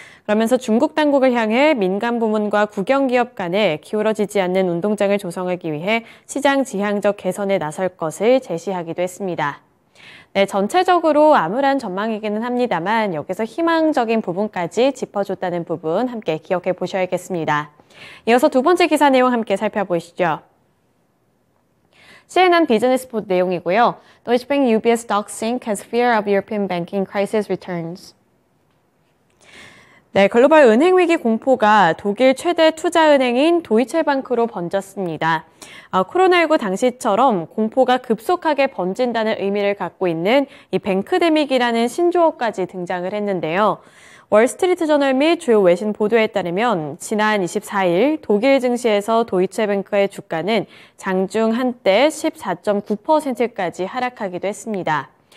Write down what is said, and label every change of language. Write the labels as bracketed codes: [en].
[ko] 그러면서 중국 당국을 향해 민간 부문과 국영기업 간에 기울어지지 않는 운동장을 조성하기 위해 시장 지향적 개선에 나설 것을 제시하기도 했습니다. 네, 전체적으로 암울한 전망이기는 합니다만 여기서 희망적인 부분까지 짚어줬다는 부분 함께 기억해 보셔야겠습니다. 이어서 두 번째 기사 내용 함께 살펴보시죠. CNN 비즈니스 보도 내용이고요. [en] Deutsche Bank UBS stock sink as fear of European banking crisis returns. [ko] 네, 글로벌 은행 위기 공포가 독일 최대 투자은행인 도이체방크로 번졌습니다. 코로나19 당시처럼 공포가 급속하게 번진다는 의미를 갖고 있는 이 뱅크데믹이라는 신조어까지 등장을 했는데요. 월스트리트 저널 및 주요 외신 보도에 따르면 지난 24일 독일 증시에서 도이체뱅크의 주가는 장중 한때 14.9%까지 하락하기도 했습니다.